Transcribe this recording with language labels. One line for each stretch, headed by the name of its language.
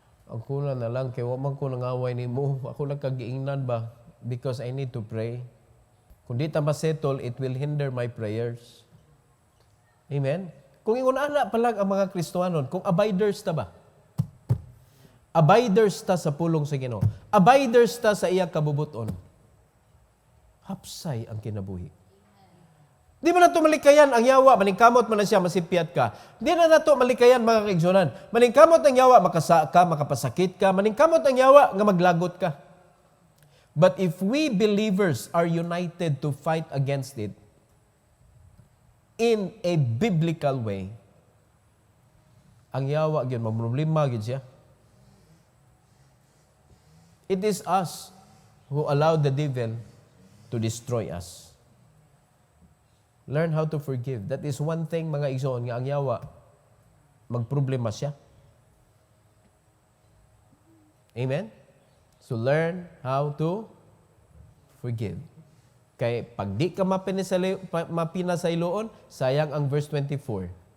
Cebuano: Angkunan na lang. Kaya waman ko nangaway ni mo. Ako lang kagiingnan ba?
English: Because I need to pray.
Cebuano: Kung di ta ma-settle,
English: it will hinder my prayers. Amen?
Cebuano: Kung ingon-ana pa lang ang mga Kristohanon, kung abiders ta ba? Abiders ta sa pulong sa Ginoo. Abiders ta sa iyang kabubuton. Hapsay ang kinabuhi. Di man nato malikayan ang yawa, maningkamot man na siya, masipyat ka. Di na nato malikayan mga kaigsunan. Maningkamot ang yawa, makasa ka, makapasakit ka. Maningkamot ang yawa, nga maglagot ka.
English: But if we believers are united to fight against it in a biblical way,
Cebuano: ang yawa, yun, mamroblema, yun siya.
English: It is us who allow the devil to destroy us. Learn how to forgive. That is one thing,
Cebuano: mga igsoon, nga ang yawa, magproblema siya.
English: Amen? So learn how to forgive.
Cebuano: Kaya pag di ka mapinasayloon, sayang ang verse 24.